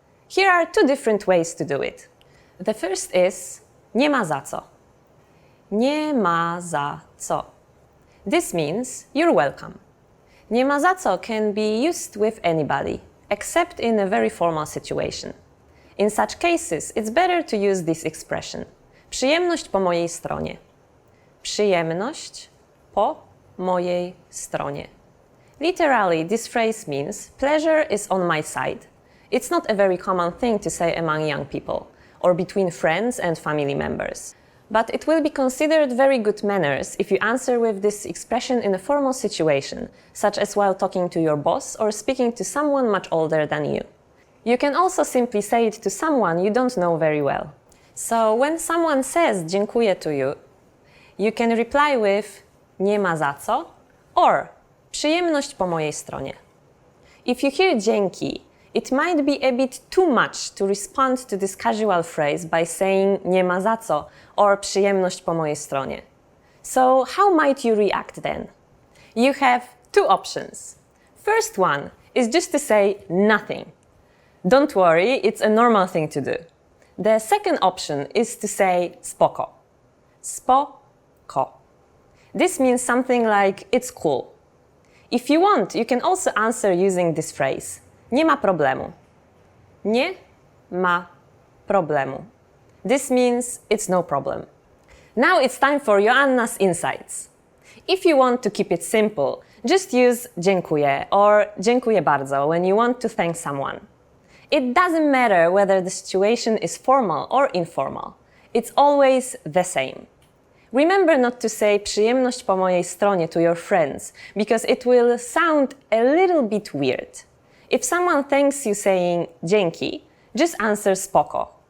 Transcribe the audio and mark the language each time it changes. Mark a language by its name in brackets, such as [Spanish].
[English] Here are two different ways to do it. The first is [Polish] nie ma za co. Nie ma za co. [English] This means you're welcome. [Polish] Nie ma za co [English] can be used with anybody, except in a very formal situation. In such cases, it's better to use this expression. [Polish] Przyjemność po mojej stronie. Przyjemność po mojej stronie. [English] Literally, this phrase means pleasure is on my side. It's not a very common thing to say among young people, or between friends and family members. But it will be considered very good manners if you answer with this expression in a formal situation, such as while talking to your boss or speaking to someone much older than you. You can also simply say it to someone you don't know very well. So when someone says dziękuję to you, you can reply with [Polish] nie ma za co [English] or [Polish] przyjemność po mojej stronie. [English] If you hear dzięki, it might be a bit too much to respond to this casual phrase by saying [Polish] nie ma za co [English] or [Polish] przyjemność po mojej stronie. [English] So how might you react then? You have two options. First one is just to say nothing. Don't worry, it's a normal thing to do. The second option is to say spoko. Spoko. This means something like it's cool. If you want, you can also answer using this phrase. [Polish] Nie ma problemu. Nie ma problemu. [English] This means it's no problem. Now it's time for Joanna's insights. If you want to keep it simple, just use dziękuję or [Polish] dziękuję bardzo [English] when you want to thank someone. It doesn't matter whether the situation is formal or informal. It's always the same. Remember not to say [Polish] przyjemność po mojej stronie [English] to your friends, because it will sound a little bit weird. If someone thanks you saying dzięki, just answer spoko.